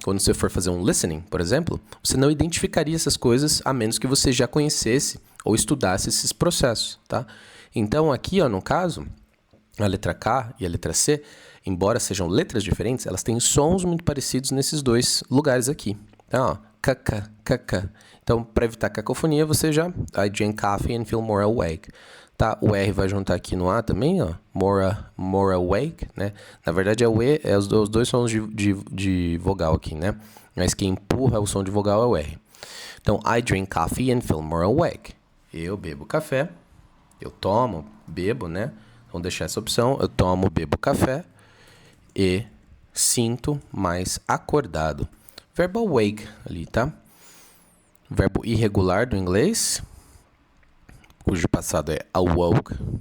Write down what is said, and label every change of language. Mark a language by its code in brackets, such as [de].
[pt] Quando você for fazer um listening, por exemplo, você não identificaria essas coisas a menos que você já conhecesse ou estudasse esses processos, tá? Então, aqui, ó, no caso, a letra K e a letra C, embora sejam letras diferentes, elas têm sons muito parecidos nesses dois lugares aqui. Então, ó, kk, kk. Então, para evitar cacofonia, você já... [en] I drink coffee and feel more awake. [pt] Tá? O R vai juntar aqui no A também, ó. [en] More awake, [pt] né? Na verdade, é o E, é os dois sons de vogal aqui, né? Mas quem empurra o som de vogal é o R. [en] Então, I drink coffee and feel more awake. [pt] Eu bebo café. Eu tomo, bebo, né? Vamos deixar essa opção. Eu tomo, bebo café e sinto mais acordado. Verbo awake ali, tá? Verbo irregular do inglês, cujo passado é awoke.